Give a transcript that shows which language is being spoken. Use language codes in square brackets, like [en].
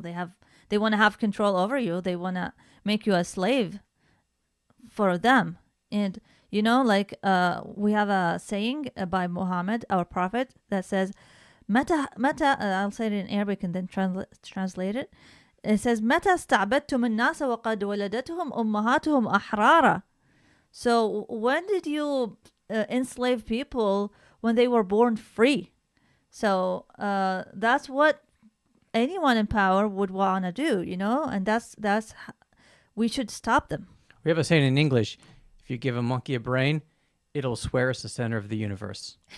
[en] They want to have control over you. They want to make you a slave for them. And we have a saying by Muhammad, our prophet, that says, "Mata." I'll say it in Arabic and then translate it. [ar] It says, "Mata استعبدتم الناس وقد ولدتهم أمهاتهم أحرارا." [en] So when did you enslave people when they were born free? So that's what anyone in power would want to do, and that's we should stop them. We have a saying in English: if you give a monkey a brain, it'll swear it's the center of the universe.